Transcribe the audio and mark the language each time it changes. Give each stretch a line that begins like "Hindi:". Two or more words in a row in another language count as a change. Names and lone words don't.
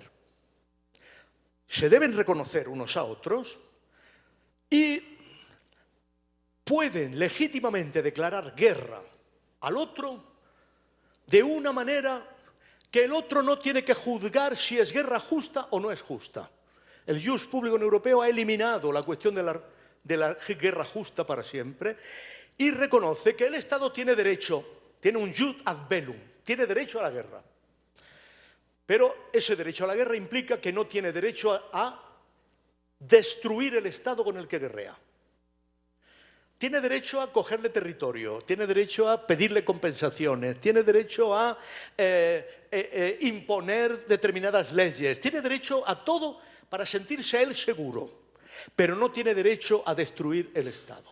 Spanish: Se deben reconocer unos a otros y pueden legítimamente declarar guerra al otro de una manera que el otro no tiene que juzgar si es guerra justa o no es justa. El
Latin: Jus Publicum
Spanish: Europeo ha eliminado la cuestión de la guerra justa para siempre y reconoce que el Estado tiene derecho, tiene un
Latin: jus ad bellum,
Spanish: tiene derecho a la guerra. Pero ese derecho a la guerra implica que no tiene derecho a destruir el Estado con el que guerrea. Tiene derecho a cogerle territorio, tiene derecho a pedirle compensaciones, tiene derecho a imponer determinadas leyes, tiene derecho a todo para sentirse él seguro, pero no tiene derecho a destruir el Estado.